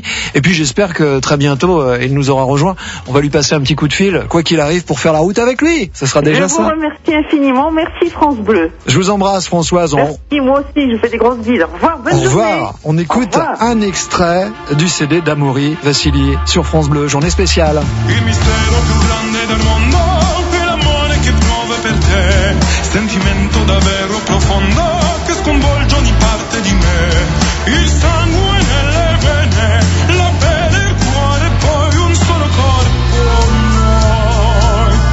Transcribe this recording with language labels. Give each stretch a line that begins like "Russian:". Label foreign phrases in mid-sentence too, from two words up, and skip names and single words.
French: Et puis, j'espère que très bientôt, il nous aura rejoint. On va lui passer un petit coup de fil, quoi qu'il arrive, pour faire la route avec lui. Ça sera déjà ça. Je vous remercie infiniment. Merci France Bleu. Je vous embrasse, Françoise. Merci, moi aussi. Je vous fais des grosses bises. Au revoir. Bonne journée. Au revoir. On écoute un extrait du CD d'Amaury Vassili sur France Bleu. Journée spéciale.
Italian: Sentimento davvero profondo che sconvolge ogni parte di me. Il sangue nelle vene, la pelle, il cuore, poi un solo corpo noi.